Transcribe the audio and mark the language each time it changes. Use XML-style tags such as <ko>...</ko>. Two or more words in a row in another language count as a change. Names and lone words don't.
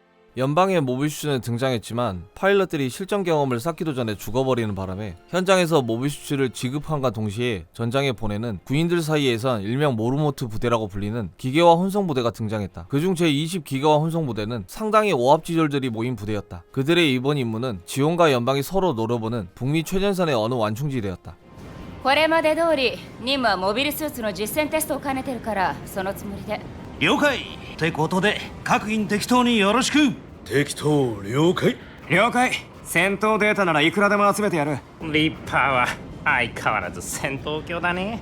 <ko>연방의 모비슈츠는 등장했지만 파일럿들이 실전 경험을 쌓기도 전에 죽어버리는 바람에 현장에서 모비슈츠를 지급함과 동시에 전장에 보내는 군인들 사이에선 일명 모르모트 부대라고 불리는 기계화 혼성 부대가 등장했다. 그중 제20 기계화 혼성 부대는 상당히 오합지졸들이 모인 부대였다. 그들의 이번 임무는 지원과 연방이 서로 노려보는 북미 최전선의 어느 완충지대였다.</ko> <ja>これまで通り任務はモビルスーツの実践テストを兼ねてるからそのつもりで。了解ってことで各員適当によろしく。適当了解。了解。戦闘データならいくらでも集めてやる。リッパーは相変わらず戦闘狂だね。</ja>